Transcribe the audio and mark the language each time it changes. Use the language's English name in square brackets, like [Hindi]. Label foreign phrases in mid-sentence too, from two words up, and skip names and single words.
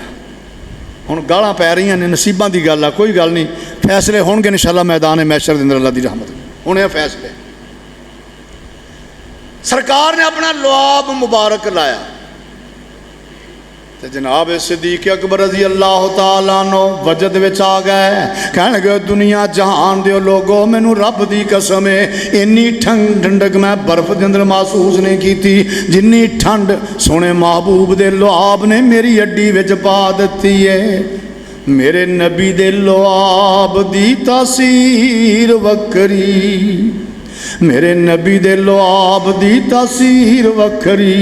[Punjabi] ਹੁਣ ਗਾਲ੍ਹਾਂ ਪੈ ਰਹੀ ਨੇ, ਨਸੀਬਾਂ ਦੀ ਗੱਲ ਆ, ਕੋਈ ਗੱਲ ਨਹੀਂ, ਫ਼ੈਸਲੇ ਹੋਣਗੇ ਇੰਸ਼ਾਅੱਲਾਹ ਮੈਦਾਨ ਮਹਿਸ਼ਰ ਦੇ ਅੰਦਰ ਅੱਲਾਹ ਦੀ ਰਹਿਮਤ ਹੋਣੇ ਫ਼ੈਸਲੇ। [Urdu] سرکار نے اپنا لعاب مبارک لگایا تو جناب صدیق اکبر [Arabic] رضي الله تعالى عنه [Urdu] وجد وچ آ گئے. [Punjabi] ਕਹਿਣ ਲੱਗੇ ਦੁਨੀਆ ਜਹਾਨ ਦੇ ਲੋਕੋ, ਮੈਨੂੰ ਰੱਬ ਦੀ ਕਸਮ ਹੈ ਇੰਨੀ ਠੰਢਕ ਮੈਂ ਬਰਫ਼ ਕੇ ਅੰਦਰ ਮਹਿਸੂਸ ਨਹੀਂ ਕੀ ਜਿੰਨੀ ਠੰਢ ਸੋਹਣੇ ਮਹਿਬੂਬ ਦੇ ਲੁਆਬ ਨੇ ਮੇਰੀ ਅੱਡੀ ਵਿਚ ਪਾ ਦਿੱਤੀ ਹੈ। ਮੇਰੇ ਨਬੀ ਦੇ ਲੁਆਬ ਦੀ ਤਾਸੀਰ ਵੱਕਰੀ, ਮੇਰੇ ਨਬੀ ਦੇ ਲੁਆਬ ਦੀ ਤਾਸੀਰ ਵੱਖਰੀ।